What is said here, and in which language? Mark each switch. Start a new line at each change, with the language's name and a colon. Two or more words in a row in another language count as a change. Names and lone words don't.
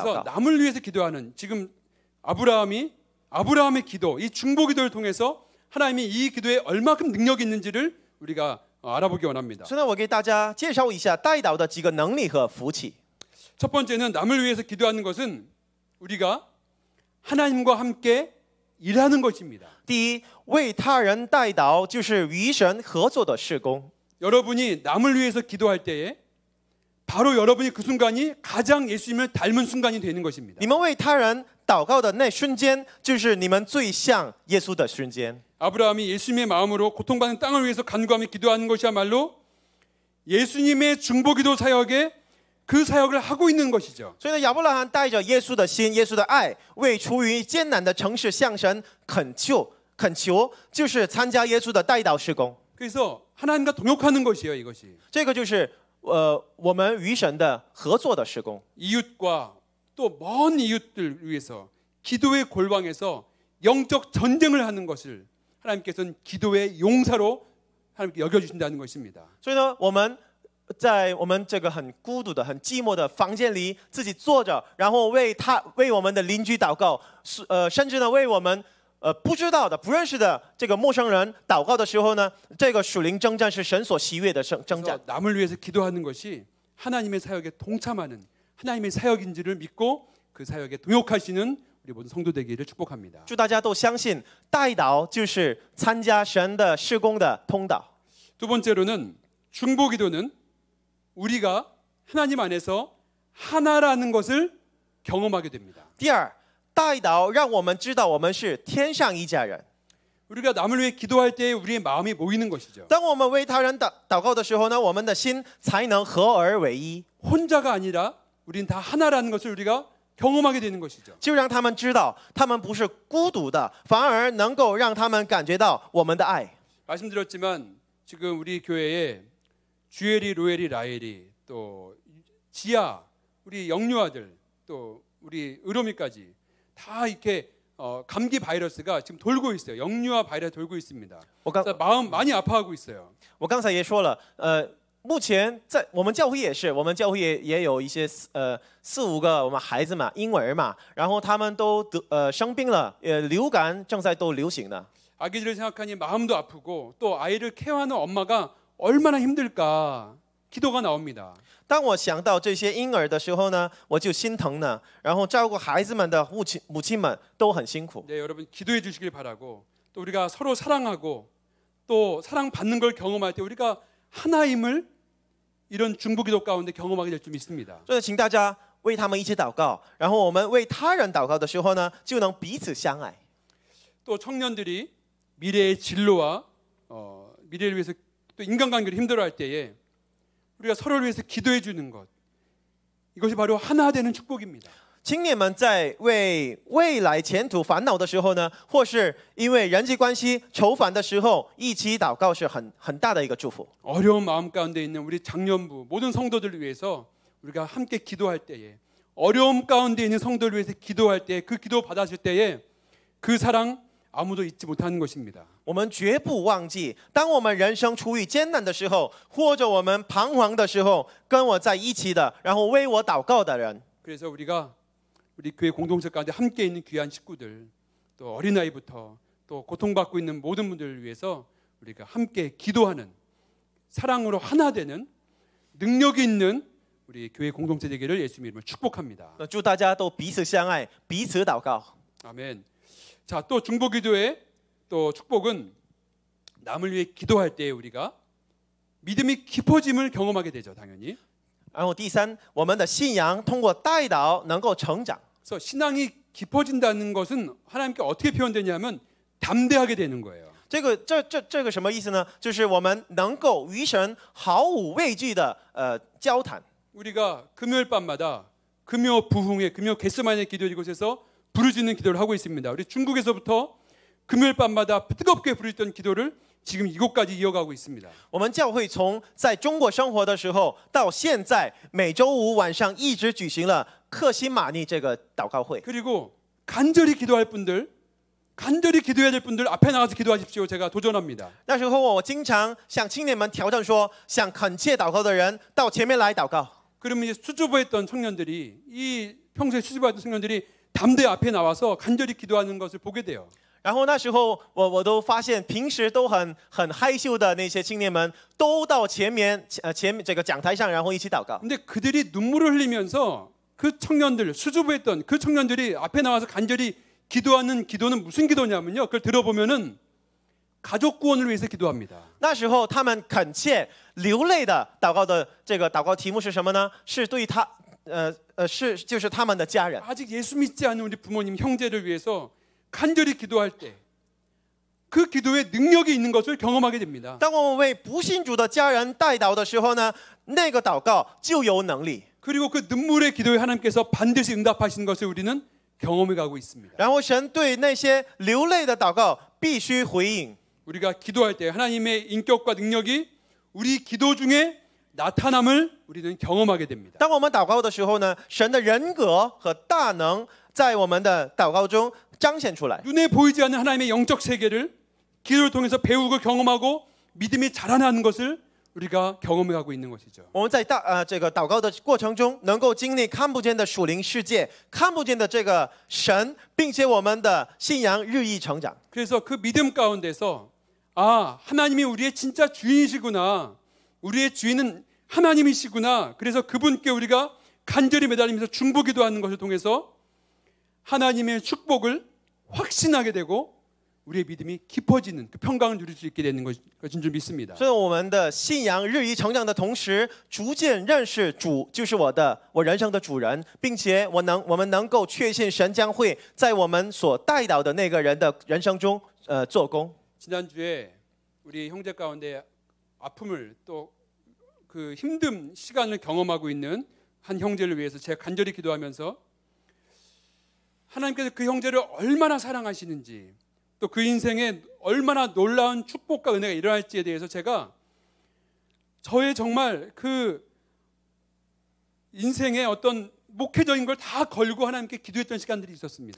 Korean: 그래서
Chinese: 告。
Korean: 남을 위해서 기도하는 지금 아브라함의 기도, 이 중보기도를 통해서 하나님이 이 기도에 얼마큼 능력이 있는지를 우리가 알아보기 원합니다.
Chinese: 所以呢，我给大家介绍一下代祷的几个能力和福气。
Korean: 첫 번째는 남을 위해서 기도하는 것은 우리가 하나님과 함께 일하는 것입니다.
Chinese: 第一，为他人代祷就是与神合作的事工。
Korean: 여러분이 남을 위해서 기도할 때에 바로 여러분이 그 순간이 가장 예수님을 닮은 순간이 되는 것입니다.
Chinese: 你们为他人祷告的那瞬间，就是你们最像耶稣的瞬间。
Korean: 아브라함이 예수님의 마음으로 고통받는 땅을 위해서 간구하며 기도하는 것이야말로 예수님의 중보기도 사역에 그 사역을 하고 있는 것이죠.
Chinese: 所以呢，亚伯拉罕带着耶稣的心、耶稣的爱，为处于艰难的城市向神恳求，就是参加耶稣的代祷事工。
Korean: 그래서 하나님과 동역하는 것이에요, 이것이.
Chinese: 这个就是我们与神的合作的事工。
Korean: 이웃과 또 먼 이웃들 위해서 기도의 골방에서 영적 전쟁을 하는 것을 하나님께서는 기도의 용사로 하나님께 여겨주신다는 것입니다.
Chinese: 所以呢，我们在我们这个很孤独的、很寂寞的房间里自己坐着，然后为我们的邻居祷告，甚至呢为我们不知道的、不认识的这个陌生人祷告的时候呢，这个属灵征战是神所喜悦的征战。
Korean: 남을 위해서 기도하는 것이 하나님의 사역에 동참하는 하나님의 사역인지를 믿고 그 사역에 동역하시는 우리 모든 성도 되기를 축복합니다.
Chinese: 祝大家都相信代祷就是参加神的事工的通道。
Korean: 두 번째로는 중보기도는 우리가 하나님 안에서 하나라는 것을 경험하게 됩니다.
Chinese: 第二，代祷让我们知道我们是天上一家人。
Korean: 우리가 남을 위해 기도할 때 우리의 마음이 모이는 것이죠.
Chinese: 当我们为他人祷告的时候呢，我们的心才能合而为一，
Korean: 혼자가 아니라 우리는 다 하나라는 것을 우리가 경험하게 되는 것이죠.
Chinese: 就让他们知道他们不是孤独的，反而能够让他们感觉到我们的爱。
Korean: 말씀드렸지만 지금 우리 교회에 주엘이, 로엘이, 라엘이 또 지아, 우리 영유아들 또 우리 의로미까지 다 이렇게 감기 바이러스가 지금 돌고 있어요. 영유아 바이러스 돌고 있습니다. 그래서 마음 많이 아파하고 있어요.
Chinese: 我刚才也说了， 目前在我们教会也是，我们教会也有一些4-5个我们孩子嘛，婴儿嘛，然后他们都生病了，流感正在都流行呢。
Korean: 아기들을 생각하니 마음도 아프고 또 아이를 케어하는 엄마가 얼마나 힘들까 기도가 나옵니다.
Chinese: 当我想到这些婴儿的时候呢，我就心疼呢。然后照顾孩子们的母亲们都很辛苦。
Korean: 네, 여러분 기도해 주시길 바라고 또 우리가 서로 사랑하고 또 사랑받는 걸 경험할 때 우리가 하나임을 이런 중보기도 가운데 경험하게 될 줄 믿습니다.
Chinese: 所以请大家为他们一起祷告，然后我们为他人祷告的时候呢，就能彼此相爱。
Korean: 또 청년들이 미래의 진로와 미래를 위해서 또 인간관계를 힘들어할 때에 우리가 서로를 위해서 기도해 주는 것 이것이 바로 하나 되는 축복입니다.
Chinese: 青年们在为未来前途烦恼的时候呢，或是因为人际关系愁烦的时候，一起祷告是很大的一个祝福。
Korean: 어려운 마음 가운데 있는 우리 장년부 모든 성도들을 위해서 우리가 함께 기도할 때에 어려움 가운데 있는 성도를 위해서 기도할 때 그 기도 받았을 때에 그 사랑 아무도 잊지 못하는 것입니다.
Chinese: 我们绝不忘记，当我们人生处于艰难的时候，或者我们彷徨的时候，跟我在一起的，然后为我祷告的人。
Korean: 그래서 우리가 우리 교회 공동체 가운데 함께 있는 귀한 식구들 또 어린아이부터 또 고통받고 있는 모든 분들을 위해서 우리가 함께 기도하는 사랑으로 하나 되는 능력이 있는 우리 교회 공동체 되기를 예수님 이름으로 축복합니다.
Chinese: 祝大家都彼此相爱，彼此祷告。
Korean: 아멘. 자, 또 중보기도의 또 축복은 남을 위해 기도할 때 우리가 믿음이 깊어짐을 경험하게 되죠, 당연히.
Chinese: 然后第三，我们的信仰通过代祷能够成长。
Korean: 그래서 신앙이 깊어진다는 것은 하나님께 어떻게 표현되냐면 담대하게 되는 거예요.
Chinese: 这个什么意思呢？就是我们能够与神毫无畏惧的交谈。
Korean: 우리가 금요일 밤마다 금요 부흥회, 금요 겟세마네 기도 이곳에서 부르짖는 기도를 하고 있습니다. 우리 중국에서부터 금요일 밤마다 뜨겁게 부르짖던 기도를 지금 이곳까지 이어가고 있습니다.
Chinese: 我们教会从在中国生活的时候到现在，每周五晚上一直举行了克西玛尼这个祷告会。
Korean: 그리고 간절히 기도할 분들, 간절히 기도해야 될 분들 앞에 나가서 기도하십시오. 제가 도전합니다.
Chinese: 那时候我经常向青年们挑战说，想恳切祷告的人到前面来祷告。
Korean: 그러면 이제 수주부했던 청년들이 이 평소에 수주부했던 청년들이 담대 앞에 나와서 간절히 기도하는 것을 보게 돼요.
Chinese: 然后那时候我都发现，平时都很害羞的那些青年们，都到前面这个讲台上，然后一起祷告。
Korean: 근데 그들이 눈물을 흘리면서 그 청년들 수주부했던 그 청년들이 앞에 나와서 간절히 기도하는 기도는 무슨 기도냐면요. 그걸 들어보면은 가족 구원을 위해서 기도합니다.
Chinese: 那时候他们恳切流泪的祷告的这个祷告题目是什么呢？是对他就是他们的家人。
Korean: 아직 예수 믿지 않는 우리 부모님 형제를 위해서 간절히 기도할 때 그 기도에 능력이 있는 것을 경험하게 됩니다.
Chinese: 当我们为不信主的家人代祷的时候呢，那个祷告就有能力。
Korean: 그리고 그 눈물의 기도에 하나님께서 반드시 응답하시는 것을 우리는 경험해 가고 있습니다.
Chinese: 然后神对那些流泪的祷告必须回应。
Korean: 우리가 기도할 때 하나님의 인격과 능력이 우리 기도 중에 나타남을 우리는 경험하게 됩니다.
Chinese: 当我们祷告的时候呢，神的人格和大能在我们的祷告中彰显出来。
Korean: 눈에 보이지 않는 하나님의 영적 세계를 기도를 통해서 배우고 경험하고 믿음이 자라나는 것을 우리가 경험해 가고 있는 것이죠.
Chinese: 我们在这个祷告的过程中，能够经历看不见的属灵世界，看不见的这个神，并且我们的信仰日益成长。
Korean: 그래서 그 믿음 가운데서 아, 하나님이 우리의 진짜 주인이시구나. 우리의 주인은 하나님이시구나. 그래서 그분께 우리가 간절히 매달리면서 중보기도하는 것을 통해서 하나님의 축복을 확신하게 되고 우리의 믿음이 깊어지는 그 평강을 누릴 수 있게 되는 것인 줄 믿습니다.
Chinese: 所以我们的信仰日益成长的同时，逐渐认识主就是我人生的主人，并且我们能够确信神将会在我们所带导的那个人的人生中做工。
Korean: 지난주에 우리 형제 가운데 아픔을 또 그 힘든 시간을 경험하고 있는 한 형제를 위해서 제가 간절히 기도하면서 하나님께서 그 형제를 얼마나 사랑하시는지 또 그 인생에 얼마나 놀라운 축복과 은혜가 일어날지에 대해서 제가 저의 정말 그 인생의 어떤 목회적인 걸 다 걸고 하나님께 기도했던 시간들이 있었습니다.